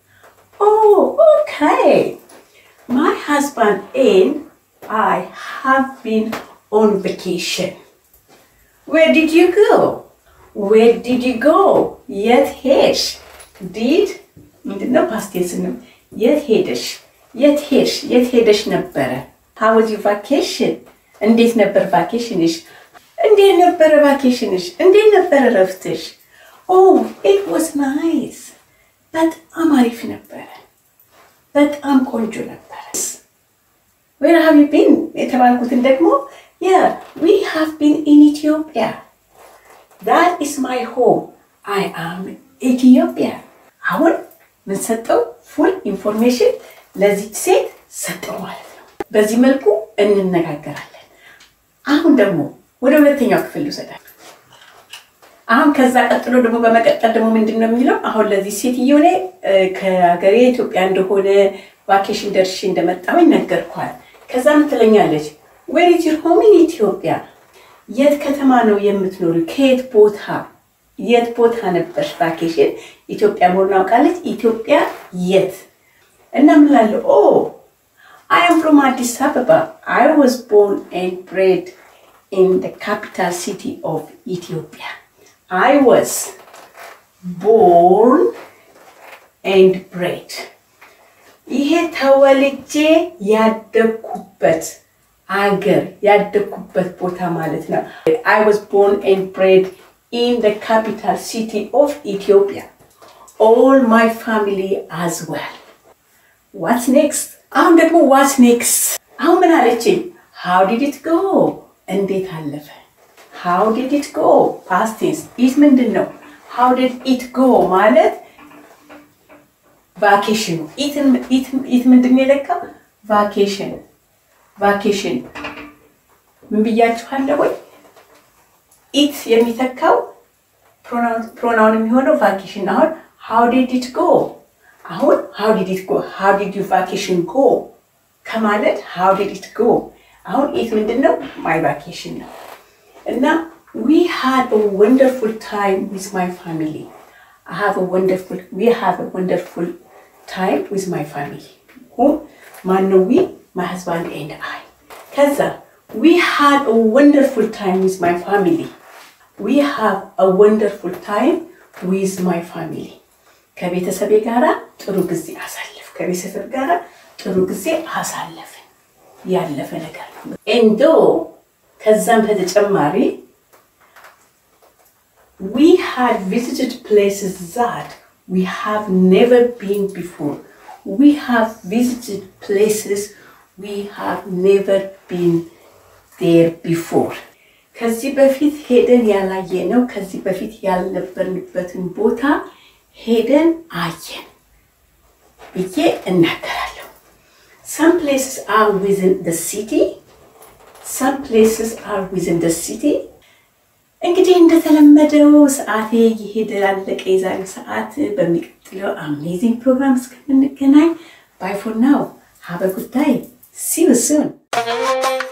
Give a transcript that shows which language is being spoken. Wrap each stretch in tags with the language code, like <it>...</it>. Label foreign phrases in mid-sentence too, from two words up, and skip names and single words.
<en>okay my husband and I have been on vacation where did you go yet hesh</en> <am>did ምንድነው</am> <en>past tense</en> <am>ነው yet hesh ነበረ</am> <en>how was your vacation</en> <am>እንዴት ነበር ቫኬሽንሽ እንዴት ነበር ቫኬሽንሽ እንዴት ነበር ረፍትሽ</am> <en>it was nice</en> <am>በጣም አሪፍ ነበር በጣም ቆንጆ</am> <en>ነበር where have you been</en> <am>የተባልኩትን ደግሞ</am> <en>yeah we have been in Ethiopia that is my home I am Ethiopia</en> <am>አሁን ምን ሰጠው</am> <en>full information</en> <am>ለዚህ ሴት ሰጠው ማለት ነው በዚህ መልኩ እንነጋገራለን አሁን ደግሞ ወደ ሁለተኛው ክፍል ልውሰዳችሁ አሁን ከዛ ቀጥሎ ደግሞ በመቀጠል ደግሞ ምንድነው የሚለው አሁን ለዚህ ሴትየው ላይ ከሀገሬ ኢትዮጵያ እንደሆነ ቫኬሽን ደርሼ እንደመጣሁ ይነገርኳል ከዛ ምን ትለኛለች</am> <en>where is your home in Ethiopia</en> <am>የት ከተማ ነው የምትኖሪው የት ቦታ ነበርሽ ቫኬሽን ኢትዮጵያ መሆኑን አውቃለች ኢትዮጵያ የት እና ምን ላለው</am> <en>I am from Addis Ababa. I was born and bred in the capital city of Ethiopia. I was born and bred.</en> <am>ይሄ ተወልጄ ያደኩበት አገር ያደኩበት ቦታ ማለት ነው</am> <en>I was born and bred in the capital city of Ethiopia. All my family as well. What's next?</en> <am>አሁን ደግሞ</am> <en>what's next?</en> <am>አሁን ምን አለችኝ?</am> <en>How did it go?</en> <am>እንዴት አለፈ?</am> <en>How did it go? Past tense. it ምንድነው? How did it go ማለት vacation.</en> <am>it ምንድነው የለካው? vacation. ምን ብያችኋለሁ ወይ? it የሚተካው pronoun የሚሆነው vacation አሁን</am> <en>how did it go? አሁን how did it go how did your vacation go ከማለት how did it go አሁን it ምንድነው my vacation ነው እና we had a wonderful time with my family we have a wonderful time with my family who we my husband and I ከዛ we had a wonderful time with my family we have a wonderful time with my family</en> <am>ከቤተሰቤ ጋራ ጥሩ ጊዜ አሳለፍ ከቤተሰብ ጋራ ጥሩ ጊዜ አሳለፍ ያለፈ ነገር እንዶ ከዛም በተጨማሪ</am> <en>we had visited places that we have never been before. We have visited places we have never been there before.</en> <am>ከዚህ በፊት ሄደን ያላየነው ከዚህ በፊት ያልነበርንበትን ቦታ ሄደን አየን ብዬ እናገራለሁ።</am> <en>Some places are within the city. Some places are within the city.</en> <am>እንግዲህ እንደተለመደው ሰዓቴ ይሄዳል አለቀ የዛሬው ሰዓት በሚቀጥለው</am> <en>amazing program</en> <am>እስከምንገናኝ</am> <en>bye for now. Have a good day. See you soon.</en>